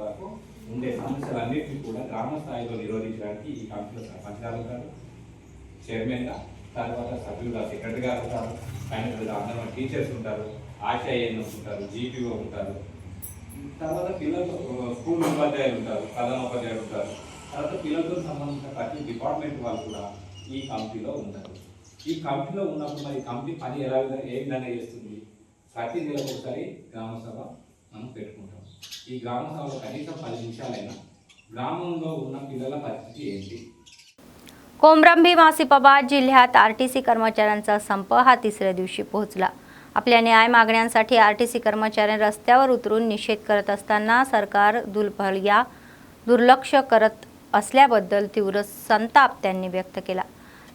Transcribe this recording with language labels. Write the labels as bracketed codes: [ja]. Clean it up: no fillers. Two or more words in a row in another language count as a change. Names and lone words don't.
[te] వరకు ఉండే సమస్యలన్నింటినీ కూడా గ్రామ స్థాయిలో నిరోధించడానికి ఈ కమిటీలో సర్పంచ్ గారు ఉంటారు, చైర్మన్గా, తర్వాత సభ్యులుగా సెక్రటరీ గారు ఉంటారు, ఫైనల్గా అంగన్వాడీ టీచర్స్ ఉంటారు, ఆశా ఏఎన్ఎంస్ ఉంటారు, జీపీఓ ఉంటారు, తర్వాత పిల్లలు స్కూల్ ఉపాధ్యాయులు ఉంటారు, ప్రధాన ఉపాధ్యాయులు ఉంటారు, తర్వాత పిల్లలతో సంబంధించిన ప్రతి డిపార్ట్మెంట్ వాళ్ళు కూడా ఈ కమిటీలో ఉంటారు. ఈ కమిటీలో ఉన్నప్పుడు మరి కమిటీ పని ఏ విధంగా చేస్తుంది? ప్రతి నెలకు ఒకసారి గ్రామ సభ మనం పెట్టుకుంటాం. ఈ గ్రామ సభలో కనీసం 10 నిమిషాలైనా గ్రామంలో ఉన్న పిల్లల పరిస్థితి ఏంటి? [mr] कोमरंभी आसिफाबाद जिल्ह्यात आरटीसी कर्मचाऱ्यांचा संप हा 3ऱ्या दिवशी पोहोचला. आपल्या न्याय मागण्यांसाठी आरटीसी कर्मचाऱ्यांनी रस्त्यावर उतरून निषेध करत असताना सरकार दुर्लक्ष करत असल्याबद्दल तीव्र संताप त्यांनी व्यक्त केला.